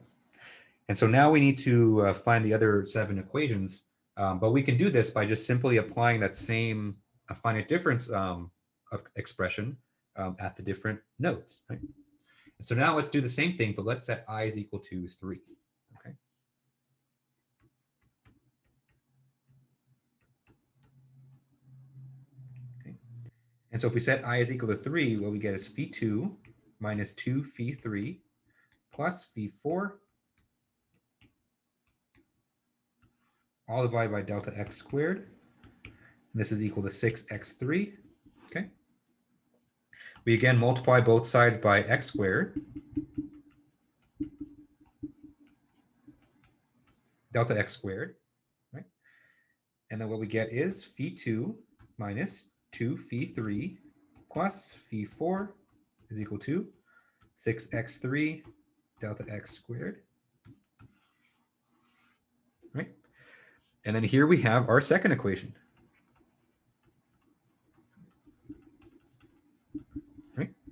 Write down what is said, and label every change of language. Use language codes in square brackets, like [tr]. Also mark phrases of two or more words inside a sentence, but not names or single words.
[en] And so now we need to find the other 7 equations, but we can do this by just simply applying that same finite difference expression at the different nodes, right? And so now let's do the same thing, but let's set I is equal to 3, okay? And so if we set I is equal to 3, what we get is phi 2 minus 2 phi 3 plus phi 4 all divided by delta x squared. And this is equal to 6x3, okay? We again multiply both sides by x squared. Delta x squared, right? And then what we get is phi 2 minus 2 phi 3 plus phi 4 is equal to 6x3 delta x squared, right? And then here we have our second equation, right?